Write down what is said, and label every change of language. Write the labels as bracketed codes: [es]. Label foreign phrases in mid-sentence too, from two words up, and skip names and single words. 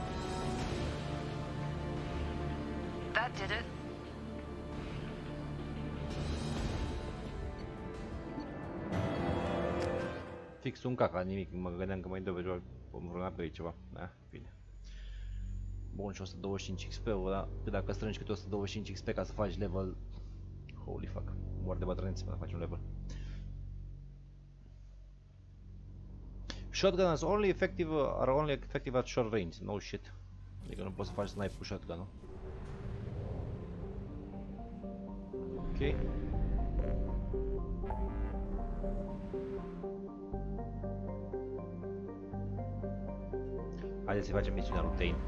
[en] That did it. [ro] Fix un caca, nimic, mă gândeam că mai dă vreuna pe aici ceva. Da, bine. Bun, și 125 XP-ul, da? Că dacă strângi câte 125 XP ca să faci level... [en] Holy fuck, [ro] mor de bătrânețe până faci un level. [en] Shotguns are only effective at short range. No shit. [ro] Adică nu poți să faci snipe cu shotgun-ul. Ok. Haideți să facem misiunea lui Tane.